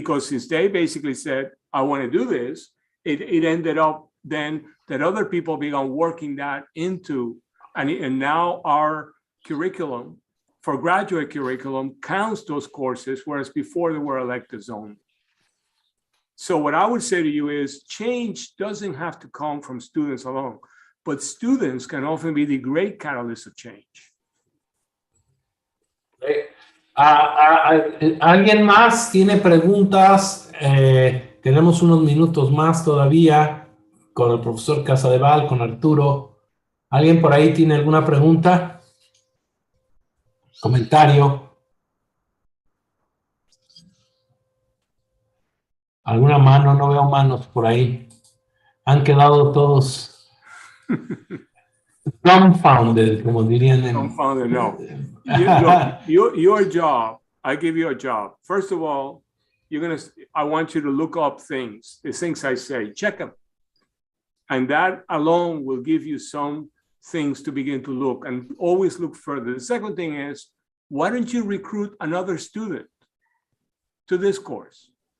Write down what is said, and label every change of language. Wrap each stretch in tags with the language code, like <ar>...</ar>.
<en>Because since they basically said, I want to do this, it ended up then that other people began working that into, and now our curriculum, for graduate curriculum, counts those courses, whereas before they were electives only. So what I would say to you is change doesn't have to come from students alone, but students can often be the great catalyst of change.</en> <es>¿Alguien más tiene preguntas? Tenemos unos minutos más todavía con el profesor Casadeval, con Arturo. ¿Alguien por ahí tiene alguna pregunta? ¿Comentario? ¿Alguna mano? No veo manos por ahí. Han quedado todos dumbfounded, como dirían en...</es> <en>Dumbfounded, no. Your job, I give you a job. First of all, I want you to look up things, the things I say, check them. And that alone will give you some things to begin to look and always look further. The second thing is, why don't you recruit another student to this course?</en>